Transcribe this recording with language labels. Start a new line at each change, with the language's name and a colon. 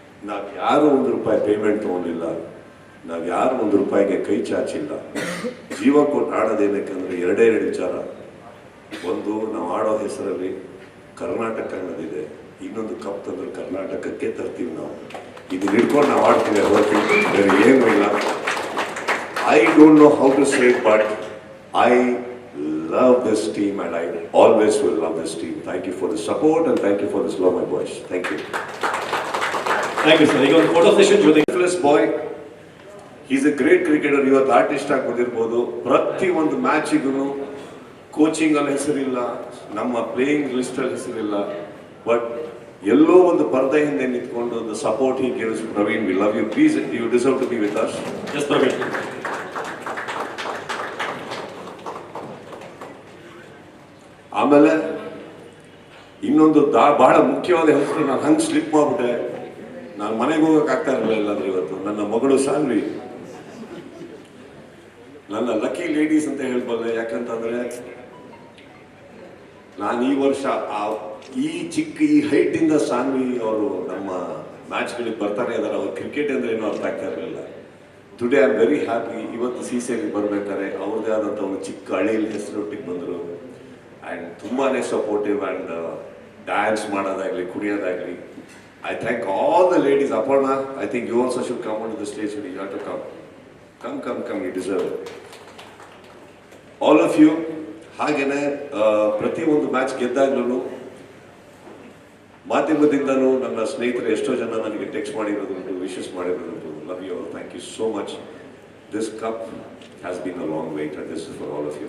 Kannada: ನಾವು ಯಾರು ₹1 ಪೇಮೆಂಟ್ ತೊಗೊಂಡಿಲ್ಲ, ನಾವು ಯಾರು ₹1ಗೆ ಕೈ ಚಾಚಿಲ್ಲ. ಜೀವ ಕೊಟ್ಟು ಆಡೋದೇನಕ್ಕಂದ್ರೆ 2 ವಿಚಾರ. ಒಂದು, ನಾವು ಆಡೋ ಹೆಸರಲ್ಲಿ ಕರ್ನಾಟಕ ಅನ್ನೋದಿದೆ. ಇನ್ನೊಂದು ಕಪ್ ತಂದ್ರೆ ಕರ್ನಾಟಕಕ್ಕೆ ತರ್ತೀವಿ ನಾವು. ಇದು ಹಿಡ್ಕೊಂಡು ನಾವು ಆಡ್ತೀವಿ, ಹೊರತು ಬೇರೆ ಏನೂ ಇಲ್ಲ.
English: I don't know how to say it, but I love this team and I always will love this team. Thank you for the support and thank you for this love, my boys. Thank you. Thank you sir.
Kannada: ಈಗ ಒಂದು photo session ಜೊತೆಗೆ
English: Boy, he's a great cricketer.
Kannada: ಇವತ್ತು artist ಆಗಿ ಬಂದಿರ್ಬೋದು. ಪ್ರತಿ ಒಂದು ಮ್ಯಾಚಿಗೂ coaching ಅಲ್ಲಿ ಹೆಸರಿಲ್ಲ, ನಮ್ಮ ಪ್ಲೇಯಿಂಗ್ ಲಿಸ್ಟ್ ಅಲ್ಲಿ ಹೆಸರಿಲ್ಲ, ಬಟ್ ಎಲ್ಲೋ ಒಂದು ಪರ್ದೆ ಹಿಂದೆ ನಿಂತ್ಕೊಂಡು
English: The support he gives. Praveen, we love you. Please, you deserve to be with us. Yes Praveen.
Kannada: ಆಮೇಲೆ ಇನ್ನೊಂದು ಬಹಳ ಮುಖ್ಯವಾದ ಹೆಸರು, ನಾನು ಹಂಗೆ ಸ್ಲಿಪ್ ಮಾಡ್ಬಿಟ್ಟೆ. ನಾನು ಮನೆಗೆ ಹೋಗಕ್ಕೆ ಆಗ್ತಾ ಇರಲಿಲ್ಲ ಅಂದ್ರೆ ಇವತ್ತು ನನ್ನ ಮಗಳು ಸಾನ್ವಿ, ನನ್ನ ಲಕ್ಕಿ ಲೇಡೀಸ್ ಅಂತ ಹೇಳ್ಬಲ್ಲೆ. ಯಾಕಂತಂದ್ರೆ ನಾನು ಈ ವರ್ಷ ಈ ಹೈಟ್ ಇಂದ ಸಾನ್ವಿ ಅವರು ನಮ್ಮ ಮ್ಯಾಚ್ಗಳಿಗೆ ಬರ್ತಾನೆ ಇದ್ದಾರೆ. ಅವ್ರು ಕ್ರಿಕೆಟ್ ಅಂದ್ರೆ ಏನೋ ಅರ್ಥ ಆಗ್ತಾ ಇರಲಿಲ್ಲ.
English: Today I am very happy.
Kannada: ಇವತ್ತು CCL ಬರ್ಬೇಕಾದ್ರೆ ಅವ್ರದ್ದೇ ಆದಂಥ ಒಂದು ಚಿಕ್ಕ ಹಳ್ಳಿಯಲ್ಲಿ ಹೆಸರೊಟ್ಟಿಗೆ ಬಂದರು. ಆ್ಯಂಡ್ ತುಂಬಾ ಸಪೋರ್ಟಿವ್ ಆ್ಯಂಡ್ ಡ್ಯಾನ್ಸ್ ಮಾಡೋದಾಗಲಿ, ಕುಣಿಯೋದಾಗಲಿ.
English: I thank all the ladies. Aparna, I think you also should come onto the stage. You have to come. Come, you deserve it. All of you,
Kannada: ಹಾಗೇನೆ ಪ್ರತಿ ಒಂದು ಮ್ಯಾಚ್ ಗೆದ್ದಾಗ್ಲೂ ಮಾಧ್ಯಮದಿಂದನೂ ನನ್ನ ಸ್ನೇಹಿತರು ಎಷ್ಟೋ ಜನ ನನಗೆ text ಮಾಡಿರೋದುಂಟು, wishes ಮಾಡಿರೋದುಂಟು.
English: Love you, thank you so much. this cup has been a long wait, and this is for all of you.